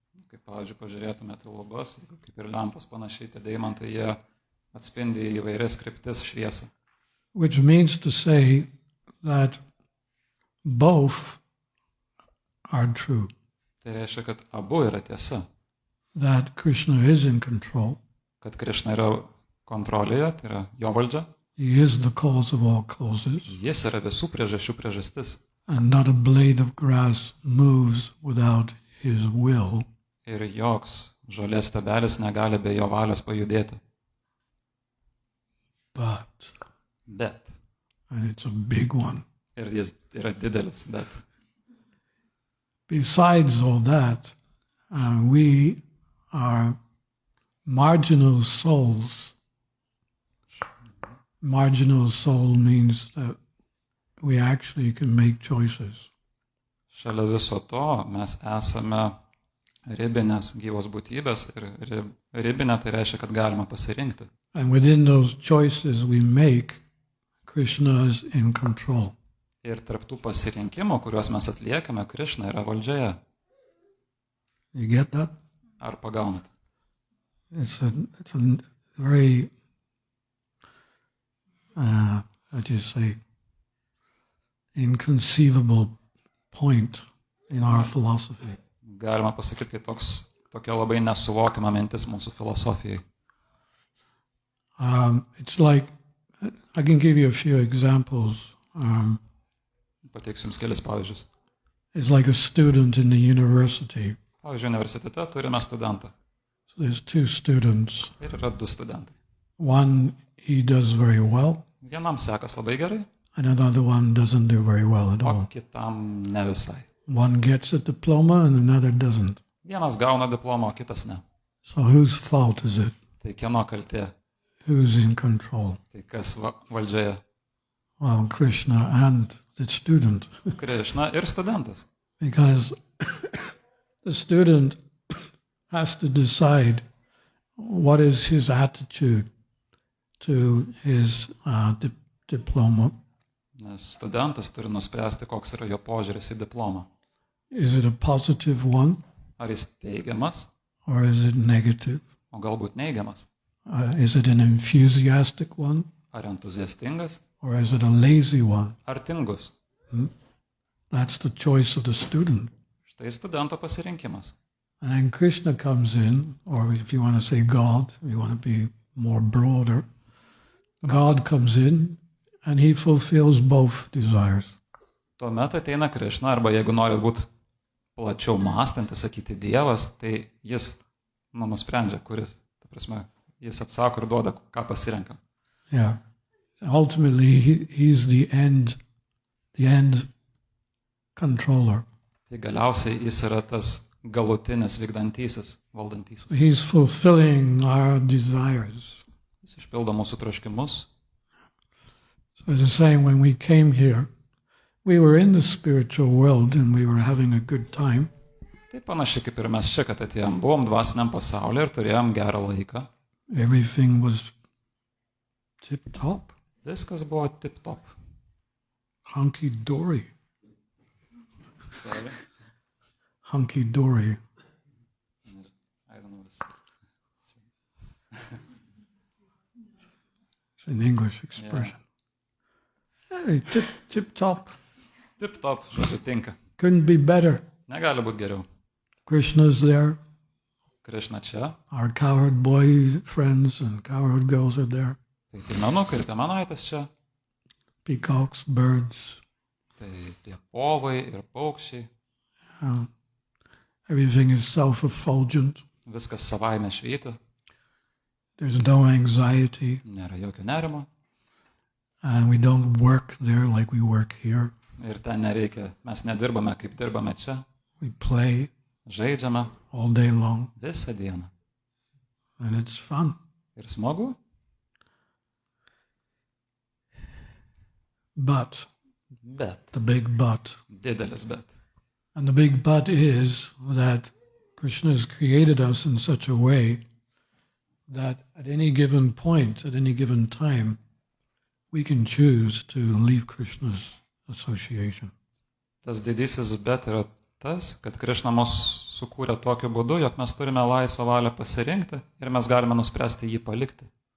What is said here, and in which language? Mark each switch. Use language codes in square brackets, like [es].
[lt] Kaip, pavyzdžiui, pažiūrėtumėte lubas, kaip ir lempos panašiai, tie deimantai, jie atspindi įvairias kryptis šviesą. [en] Which means to say that both are true. [lt] Tai reiškia, kad abu yra tiesa. [en] That Krishna is in control. [lt] Kad Krišna yra kontrolėje, tai yra jo valdžia. [en] He is the cause of all causes. [lt] Jis yra visų priežasčių priežastis. [en] And not a blade of grass moves without his will. [lt] Ir joks žolės stebelis negali be jo valios pajudėti. [en] But, [lt] Bet. [en] and it's a big one, [lt] Ir jis yra didelis, bet. [en] besides all that, we are marginal souls. Marginal soul means that we actually can make choices. [lt] Šalia viso to mes esame ribinės gyvos būtybės ir ribinė tai reiškia, kad galima pasirinkti. [en] And within those choices we make, Krishna is in control. [lt] Ir tarptų pasirinkimų, kuriuos mes atliekame, Krišna yra valdžioje. [en] You get that? [lt] Ar pagaunat? [en] It's a very, how do you say, inconceivable point in our philosophy. [lt] Galima pasakyti, kad tokia labai nesuvokiama mintis mūsų filosofijai. [en] It's like, I can give you a few examples. [lt] Pateiksiu jums kelis pavyzdžius. [en] It's like a student in the university. [lt] Pavyzdžiui, universitete turime studentą. [en] So there's two students. [lt] Ir yra du studentai. [en] One, he does very well. [lt] Vienam sekas labai gerai, [en] and another one doesn't do very well at [lt] o [en] all. [lt] kitam ne visai. [en] One gets a diploma and another doesn't. [lt] Vienas gauna diplomą, o kitas ne. [en] So whose fault is it? [lt] Tai kieno kaltė? [en] Who's in control? [lt] Tai kas valdžioje? [en] Well, Krishna and the student. [lt] Krišna ir studentas. [en] Because the student has to decide what is his attitude to his diploma. [lt] Nes studentas turi nuspręsti, koks yra jo požiūris į diplomą. [en] Is it a positive one? [lt] Ar jis teigiamas, [en] Or is it negative? [lt] o galbūt neigiamas? [en] Is it an enthusiastic one? [lt] Ar entuziastingas, [en] Or is it a lazy one? [lt] ar tingus? [en] That's the choice of the student. [lt] Štai studento pasirinkimas. [en] And then Krishna comes in, or if you want to say God, if you want to be more broader, God comes in and he fulfills both desires. [lt] Tuomet ateina Krišna, arba jeigu norit būti plačiau mąstantis, sakyti Dievas, tai jis nusprendžia, kuris, ta prasme, jis atsako ir duoda, ką pasirenka. [en] Yeah. Ultimately, he's the end controller. [lt] Tai galiausiai jis yra tas galutinis vykdantysis, valdantysis. [en] He's fulfilling our desires. [lt] Jis išpildo mūsų troškimus. [en] So it's the same when we came here. We were in the spiritual world and we were having a good time. [lt] Tai panašiai kaip ir mes čia, kad atėjom, buvom dvasiniam pasaulyje ir turėjom gerą laiką. [en] Everything was tip-top, [lt] Viskas buvo tip-top. [en] hunky-dory. Hunky-dory. I don't know this. It's an English expression. Hey, tip-top. [lt] Tip-top, žodžiu, tinka. [en] Couldn't be better. [lt] Negali būti geriau. [en] Krishna's there. [lt] Krišna čia, [en] Our cowherd boy friends and cowherd girls are there. [lt] tai piemenukai ir piemenaitės čia, [en] Peacocks, birds. [lt] tai tie povai ir paukščiai, [en] Everything is self-effulgent. [lt] viskas savaime švyti, [en] There's no anxiety. [lt] nėra jokio nerimo [en] And we don't work there like we work here. [lt] ir ten nereikia, mes nedirbame kaip dirbame čia, [en] We play [lt] žaidžiame [en] all day long. [lt] visą dieną [en] And it's fun. [lt] ir smagu, [en] But, [lt] bet, [en] the big but. [lt] didelis bet. [en] And the big but is that Krishna has created us in such a way that at any given point, at any given time, we can choose to leave Krishna's association. [lt] Tas didysis bet yra tas, kad Krišna mus sukūrė tokiu būdu, jog mes turime laisvą valią pasirinkti ir mes galime nuspręsti jį palikti.